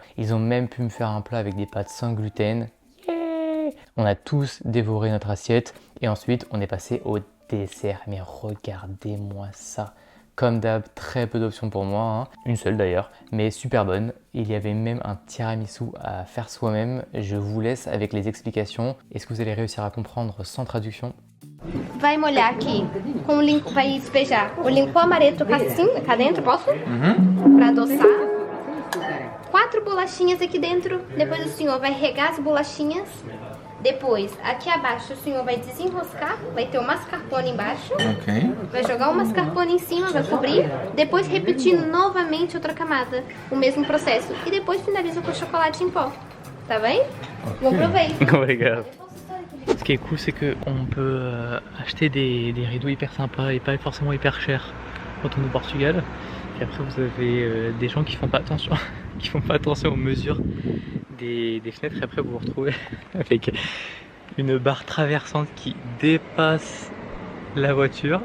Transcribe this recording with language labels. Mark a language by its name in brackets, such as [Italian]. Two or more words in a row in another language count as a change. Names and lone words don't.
[French] Ils ont même pu me faire un plat avec des pâtes sans gluten. Yeah, on a tous dévoré notre assiette et ensuite on est passé au dessert. Mais regardez-moi ça. Comme d'hab, très peu d'options pour moi, hein. Une seule d'ailleurs, mais super bonne. Il y avait même un tiramisu à faire soi-même. Je vous laisse avec les explications. Est-ce que vous allez réussir à comprendre sans traduction? [Portuguese] Vai molhar aqui com o limpo, vai despejar o limpo amaretto cá dentro, posso? Pra adoçar. 4 bolachinhas aqui dentro, depois o senhor vai regar as bolachinhas. Depois, aqui abaixo, o senhor vai desenroscar, vai ter o mascarpone embaixo. Ok. Vai jogar o mascarpone em cima, vai cobrir. Depois repetir novamente outra camada, o mesmo processo. E depois finaliza com chocolate em pó. Tá bem? Bom proveito. Obrigado. [French] Ce qui est cool, c'est qu'on peut acheter des rideaux hyper sympas et pas forcément hyper chers quand on est au Portugal. Et après, vous avez des gens qui font pas attention, aux mesures des fenêtres. Et après, vous vous retrouvez avec une barre traversante qui dépasse la voiture.